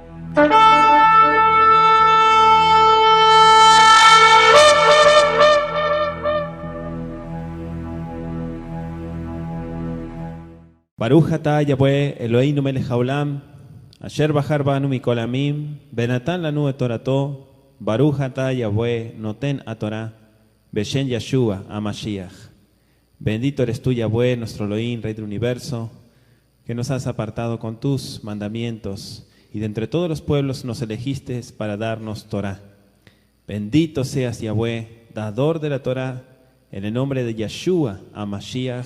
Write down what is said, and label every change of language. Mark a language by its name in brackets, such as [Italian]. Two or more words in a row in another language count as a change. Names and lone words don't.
[Hebrew] ברוך אתה יהוה אלוהינו מלך העולם, אשר בחר בנו מכל עמים, ונתן לנו את תורתו, ברוך אתה יהוה נותן התורה, בשם ישוע המשיח. [Spanish] Bendito eres tú, Yahweh, nuestro Elohim, Rey del Universo, que nos has apartado con tus mandamientos, y de entre todos los pueblos nos elegiste para darnos Torah. Bendito seas, Yahweh, dador de la Torah, en el nombre de [Hebrew] ישוע המשיח.